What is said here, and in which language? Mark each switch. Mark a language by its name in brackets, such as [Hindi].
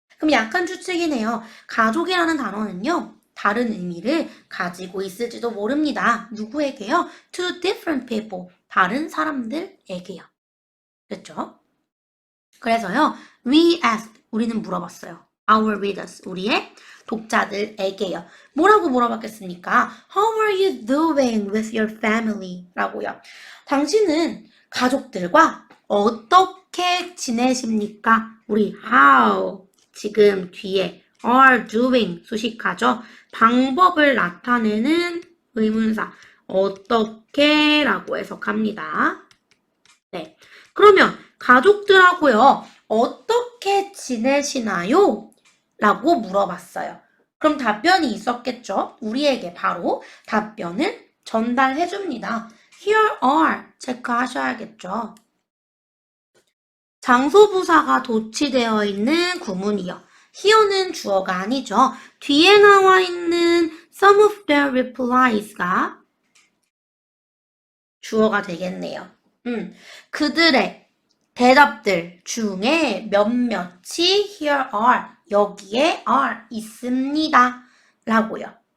[Korean] 그럼 약한 추측이네요. 가족이라는 단어는요. 다른 의미를 가지고 있을지도 모릅니다. 누구에게요? [English] To different people. [Korean] 다른 사람들에게요. 그렇죠? 그래서요. [English] We asked. [Korean] 우리는 물어봤어요. [English] Our readers. [Korean] 우리의 독자들에게요. 뭐라고 물어봤겠습니까? [English] How are you doing with your family? [Korean] 라고요. 당신은 가족들과 어떻게 지내십니까? 우리 how 지금 뒤에 are doing 수식하죠. 방법을 나타내는 의문사 어떻게 라고 해석합니다. 네, 그러면 가족들하고요. 어떻게 지내시나요? 라고 물어봤어요. 그럼 답변이 있었겠죠? 우리에게 바로 답변을 전달해 줍니다. [English] Here are [Korean] 체크하셔야겠죠. 장소부사가 도치되어 있는 구문이요. here는 주어가 아니죠. 뒤에 나와 있는 [English] some of their replies [Korean] 가 주어가 되겠네요. 그들의 대답들 중에 몇몇이 [English] here are, [Korean] 여기에 are 있습니다. 라고요.